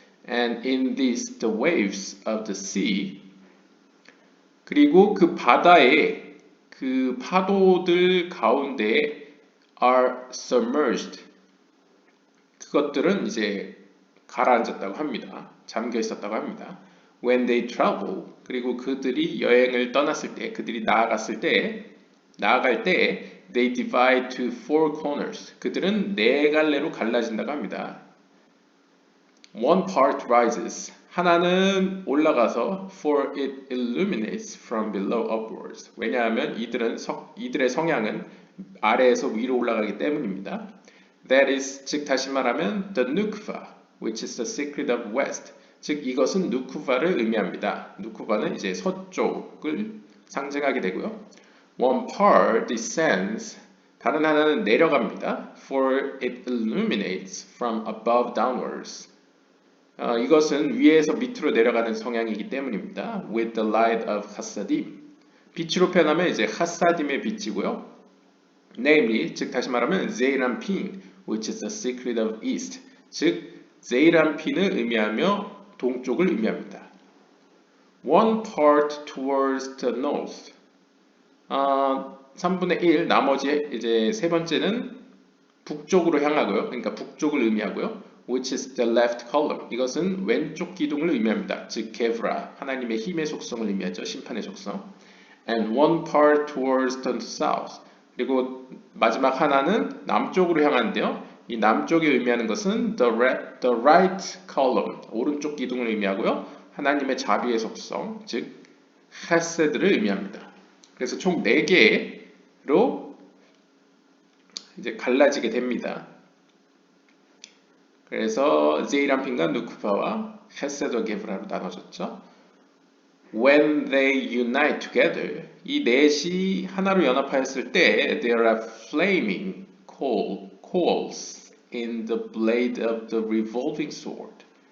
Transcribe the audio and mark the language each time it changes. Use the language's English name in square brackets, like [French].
[English] And in this, the waves of the sea. [Korean] 그리고 그 바다의 그 파도들 가운데 [English] are submerged. [Korean] 그것들은 이제 가라앉았다고 합니다. 잠겨 있었다고 합니다. [English] When they travel, [Korean] 그리고 그들이 여행을 떠났을 때, 그들이 나아갈 때, [English] they divide to four corners. [Korean] 그들은 네 갈래로 갈라진다고 합니다. [English] One part rises. [Korean] 하나는 올라가서 [English] for it illuminates from below upwards. [Korean] 왜냐하면 이들의 성향은 아래에서 위로 올라가기 때문입니다. [English] That is, [Korean] 즉 다시 말하면 [English] the Nukva, which is the secret of west. [Korean] 즉 이것은 누쿠바를 의미합니다. 누쿠바는 이제 서쪽을 상징하게 되고요. [English] One part descends. [Korean] 다른 하나는 내려갑니다. [English] For it illuminates from above downwards. [Korean] 이것은 위에서 밑으로 내려가는 성향이기 때문입니다. [English] With the light of 하사딤. [Korean] 빛으로 표현하면 이제 하사딤의 빛이고요. [English] Namely, [Korean] 즉 다시 말하면 [English] 제이람핀, which is the secret of east. [Korean] 즉 제이람핀을 의미하며 동쪽을 의미합니다. [English] One part towards the north. [Korean] 3분의 1, 나머지 이제 세 번째는 북쪽으로 향하고요. 그러니까 북쪽을 의미하고요. [English] Which is the left column. [Korean] 이것은 왼쪽 기둥을 의미합니다. 즉 게브라, 하나님의 힘의 속성을 의미하죠. 심판의 속성. And one part towards the south. 그리고 마지막 하나는 남쪽으로 향하는데요. 이 남쪽이 의미하는 것은 [English] the right column, [Korean] 오른쪽 기둥을 의미하고요. 하나님의 자비의 속성, 즉 헤세드를 의미합니다. 그래서 총 4개로 이제 갈라지게 됩니다. 그래서 제이람핀과 누쿠파와 헤세드 게브라로 나눠졌죠. [English] When they unite together, [Korean] 이 넷이 하나로 연합하였을 때 [English] there are flaming coals in the blade of the revolving sword.